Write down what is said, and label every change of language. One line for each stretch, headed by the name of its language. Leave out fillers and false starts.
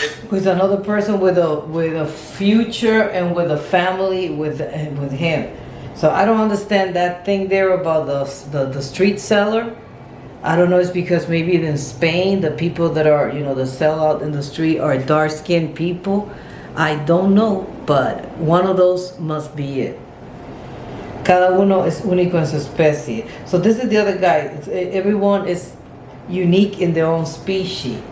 English: With another person with a future and with a family with him. So I don't understand that thing there about the street seller. I don't know, it's because maybe in Spain the people that are, that sell out in the street are dark-skinned people. I don't know, but one of those must be it.
Spanish: Cada uno es único en su especie.
English: So this is the other guy. Everyone is unique in their own species.